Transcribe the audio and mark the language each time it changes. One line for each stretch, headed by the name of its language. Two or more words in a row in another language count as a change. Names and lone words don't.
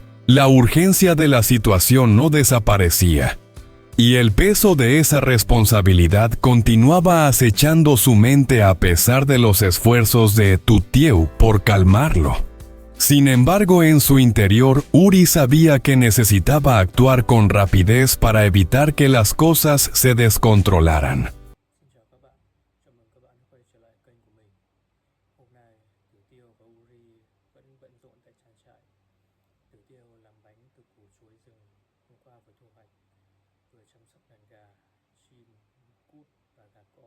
Spanish: La urgencia de la situación no desaparecía, y el peso de esa responsabilidad continuaba acechando su mente a pesar de los esfuerzos de tu tío por calmarlo. Sin embargo, en su interior, Uri sabía que necesitaba actuar con rapidez para evitar que las cosas se descontrolaran.
Vietnamese: Xin chào các bạn, chào mừng các bạn quay trở lại kênh của mình. Hôm nay, Tiểu Tiêu và Uri vẫn bận rộn tại trang trại. Tiểu Tiêu làm bánh từ củ chuối rừng hôm qua vừa thu hoạch, vừa chăm sóc đàn gà, chim, cút và gà con.